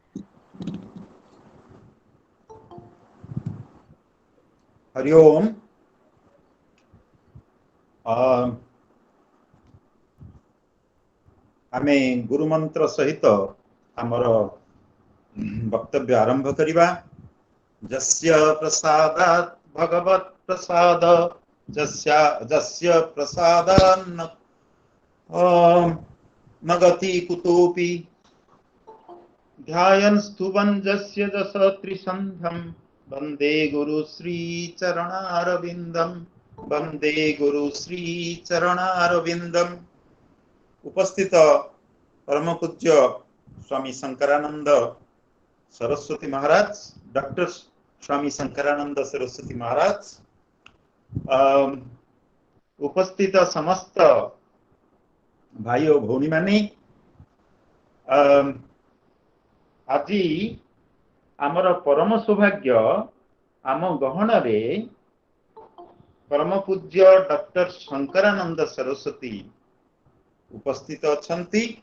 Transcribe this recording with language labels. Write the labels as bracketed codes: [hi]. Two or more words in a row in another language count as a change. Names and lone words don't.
[sa] हरि ओम। [or] ଆମେ ଗୁରୁ ମନ୍ତ୍ର ସହିତ ଆମର ବକ୍ତବ୍ୟ ଆରମ୍ଭ କରିବା। [sa] जस्य प्रसादात् भगवत् प्रसाद जस्य प्रसादान्न न गति कुतोपि ध्यायन् स्तुवन् जस्य जस त्रिसन्ध्यं वन्दे गुरु श्री चरणारविन्दं वन्दे गुरु श्री चरणारविन्दम्। [or] ଉପସ୍ଥିତ ପରମ ପୂଜ୍ୟ ସ୍ୱାମୀ ଶଙ୍କରାନନ୍ଦ ସରସ୍ୱତୀ ମହାରାଜ, ଡକ୍ଟର ସ୍ୱାମୀ ଶଙ୍କରାନନ୍ଦ ସରସ୍ୱତୀ ମହାରାଜ, डॉक्टर स्वामी शंकरानंद सरस्वती महाराज, ଉପସ୍ଥିତ ସମସ୍ତ ଭାଇ ଔର ଭଉଣୀ ମାନେ, ଆଜ ଆମର ପରମ ସୌଭାଗ୍ୟ ଆମ ଗହଣ ରେ ପରମ ପୂଜ୍ୟ ଡକ୍ଟର ଶଙ୍କରାନନ୍ଦ ସରସ୍ୱତୀ ଉପସ୍ଥିତ ଅଛନ୍ତି।